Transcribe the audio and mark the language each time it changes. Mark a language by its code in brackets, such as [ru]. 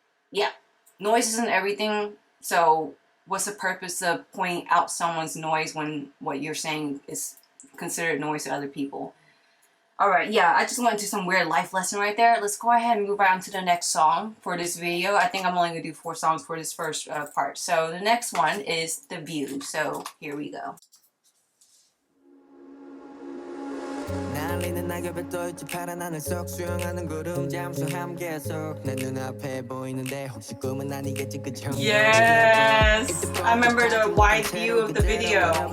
[en] Yeah, noise isn't everything. So what's the purpose of pointing out someone's noise when what you're saying is considered noise to other people? Alright, yeah, I just went into some weird life lesson right there. Let's go ahead and move on to the next song for this video. I think I'm only going to do 4 songs for this first part. So the next one is The View. So here we go. [ko] 날리는 낙엽에 떠있지 파란 하늘 속 수영하는 구름 잠수함 계속 내 눈앞에 보이는데 혹시 꿈은 아니겠지 그 [en] Yes! I remember the wide view of the video.